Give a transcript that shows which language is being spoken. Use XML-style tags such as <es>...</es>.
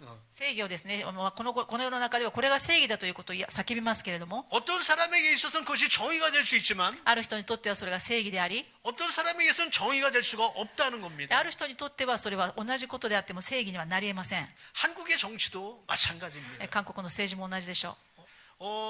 <ja>正義をですね、この世の中ではこれが正義だということを叫びますけれども、</ja> <ko>어떤 사람에게 있어서는 그것이 정의가 될 수 있지만</ko> <ja>ある人にとってはそれが正義であり、</ja> <ko>어떤 사람에게서는 정의가 될 수가 없다는 겁니다.</ko> <ja>ある人にとってはそれは同じことであっても正義にはなり得ません。</ja> <ko>한국의 정치도 마찬가지입니다.</ko> <ja>韓国の政治も同じでしょう。</ja>